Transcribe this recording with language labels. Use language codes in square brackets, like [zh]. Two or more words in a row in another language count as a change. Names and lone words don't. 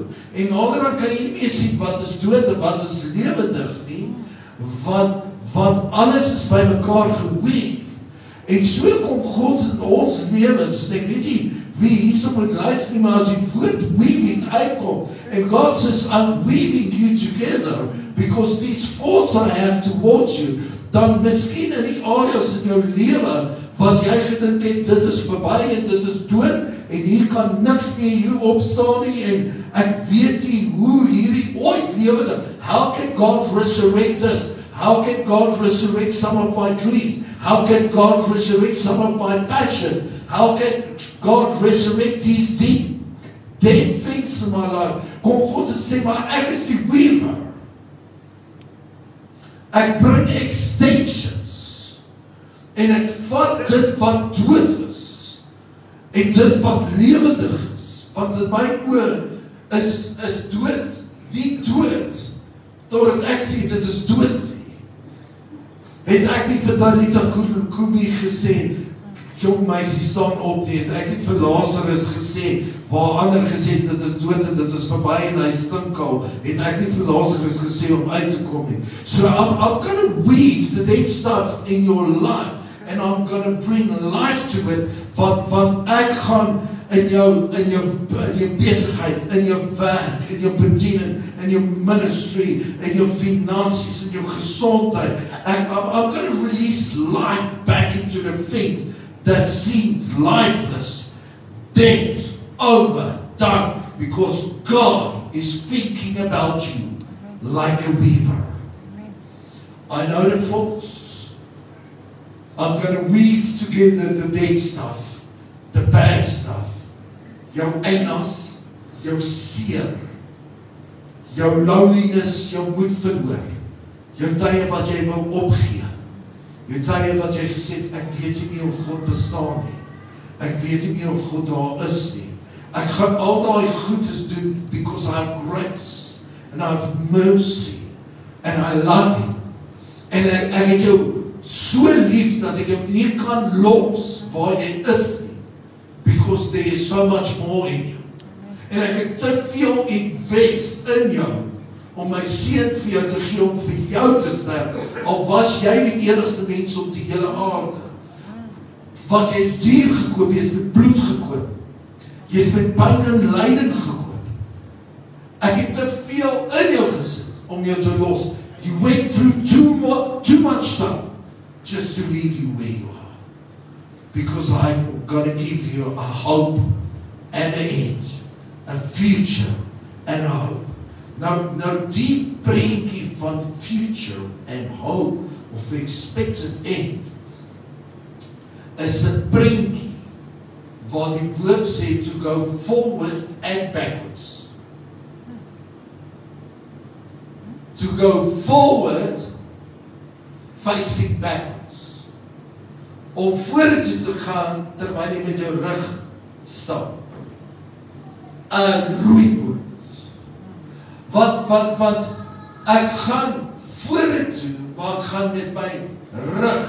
[af] En nader kan jy nie meer sien wat is dood en wat is lewendig nie, want alles is by mekaar geweef. En so kom God in ons lewens, en ek weet nie wie hierso moet luister nie, maar as die woord weaving uitkom, [en] and God says, I'm weaving you together, because these thoughts I have towards you, [af] dan miskien in die areas in jou lewe, wat jy gedink het, dit is verby en dit is dood, en hier kan niks meer hier opstaan nie, en ek weet nie hoe hierdie ooit lewende, [en] how can God resurrect this? How can God resurrect some of my dreams? How can God resurrect some of my passion? How can God resurrect these deep, dead things in my life? [af] Kom God en sê, maar ek is die weaver. Ek bring extensions. En ek vat dit wat dood is. En dit wat lewendig is. Want in my oë is dood, nie dood, totdat ek sê, dit is dood nie. Het ek nie vir Dalita Kumi gesê, jong meisie staan op nie, het ek nie vir Lazarus gesê, waar ander gesê, dit is dood en dit is verby en hy stink al, het ek nie vir Lazarus gesê om uit te kom nie. [en] So I'm gonna weave the dead stuff in your life, and I'm gonna bring life to it, [af] want ek gaan in jou besigheid, in jou werk, in jou bediening, in jou ministry, in jou finansies, in jou gesondheid. [en] I'm going to release life back into the things that seemed lifeless, dead, over, done, because God is thinking about you like a weaver. I know the folks. I'm going to weave together the dead stuff, the bad stuff. [af] Jou engels, jou seer, jou loneliness, jou moed verloor, jou tye wat jy wou opgee, jou tye wat jy gesê het, ek weet nie of God bestaan nie, ek weet nie of God daar is nie, ek gaan al daai goedes doen, [en] because I have grace, and I have mercy, and I love you, [af] en ek het jou so lief, dat ek jou nie kan los, waar jy is nie, [en] because there is so much more in you. [af] En ek het te veel invest in jou, om my seun vir jou te gee, om vir jou te sterf, al was jy die enigste mens op die hele aarde. Want jy is duur gekoop, jy is met bloed gekoop, jy is met pyn en lyding gekoop. Ek het te veel in jou gesit, om jou te los. [en] You went through too much stuff, just to leave you where you are. Because I'm going to give you a hope and an end, a future and a hope. [af] Nou die prentjie van [en] future and hope, [af] of [en] expected end, [af] is 'n prentjie waar die woord sê [en] to go forward and backwards. To go forward, facing backwards. [af] Om vorentoe te gaan, terwyl jy met jou rug stap. 'n roeiboot. Want ek gaan vorentoe, maar ek gaan met my rug.